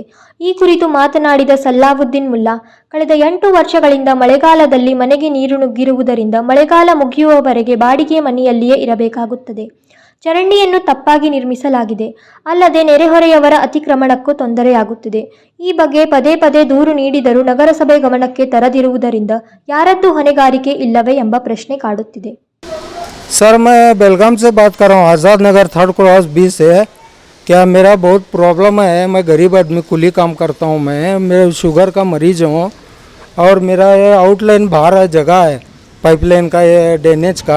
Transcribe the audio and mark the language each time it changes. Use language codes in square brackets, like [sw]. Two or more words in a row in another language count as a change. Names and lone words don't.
[kn] ಈ ಕುರಿತು ಮಾತನಾಡಿದ ಸಲಾವುದ್ದೀನ್ ಮುಲ್ಲಾ, ಕಳೆದ 8 ವರ್ಷಗಳಿಂದ ಮಳೆಗಾಲದಲ್ಲಿ ಮನೆಗೆ ನೀರು ನುಗ್ಗಿರುವುದರಿಂದ ಮಳೆಗಾಲ ಮುಗಿಯುವವರೆಗೆ ಬಾಡಿಗೆ ಮನೆಯಲ್ಲಿಯೇ ಇರಬೇಕಾಗುತ್ತದೆ. ಚರಂಡಿಯನ್ನು ತಪ್ಪಾಗಿ ನಿರ್ಮಿಸಲಾಗಿದೆ. ಅಲ್ಲದೆ ನೆರೆಹೊರೆಯವರ ಅತಿಕ್ರಮಣಕ್ಕೂ ತೊಂದರೆಯಾಗುತ್ತಿದೆ. ಈ ಬಗ್ಗೆ ಪದೇ ಪದೇ ದೂರು ನೀಡಿದರೂ ನಗರಸಭೆ ಗಮನಕ್ಕೆ ತರದಿರುವುದರಿಂದ ಯಾರದ್ದು ಹೊಣೆಗಾರಿಕೆ ಇಲ್ಲವೇ ಎಂಬ ಪ್ರಶ್ನೆ ಕಾಡುತ್ತಿದೆ. [hi] सर, मैं बेलगाम से बात कर रहा हूँ, आज़ाद नगर 3rd क्रॉस 20 से। क्या मेरा बहुत प्रॉब्लम है, मैं गरीब आदमी कुली काम करता हूँ, मैं शुगर का मरीज हूँ और मेरा ये आउटलाइन बाहर है, जगह है पाइपलाइन का, ये ड्रेनेज का।